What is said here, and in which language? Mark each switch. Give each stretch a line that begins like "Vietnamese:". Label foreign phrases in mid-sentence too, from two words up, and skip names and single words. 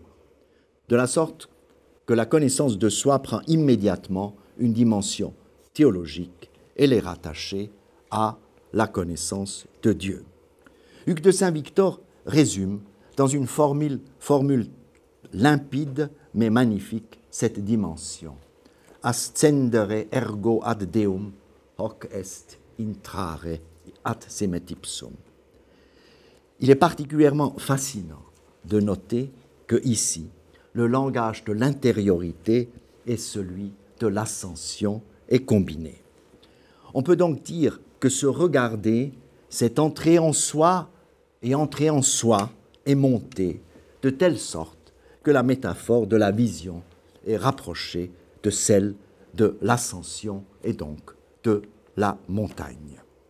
French: De la sorte que la connaissance de soi prend immédiatement une dimension théologique. Elle est rattachée à la connaissance de Dieu. Hugues de Saint-Victor résume dans une formule limpide mais magnifique cette dimension.
Latin: Ascendere ergo ad Deum, hoc est intrare ad semetipsum.
French: Il est particulièrement fascinant de noter que ici, le langage de l'intériorité et celui de l'ascension est combiné. On peut donc dire que se regarder, c'est entrer en soi, et entrer en soi est monter, de telle sorte que la métaphore de la vision est rapprochée de celle de l'ascension et donc de la montagne.